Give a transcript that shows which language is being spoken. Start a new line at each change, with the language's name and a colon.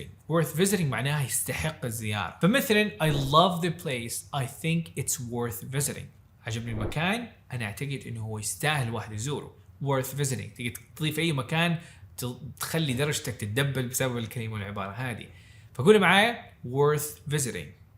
Arabic: worth visiting معناها يستحق الزيارة. فمثلا
English: I love the place, I think it's worth visiting.
Arabic: عجبني المكان، أنا أعتقد إنه هو يستاهل واحد يزوره.
English: worth visiting
Arabic: تقدر تضيف أي مكان تخلي درجتك تتدبل بسبب الكلمة والعبارة هذه. فقولي معايا worth visiting.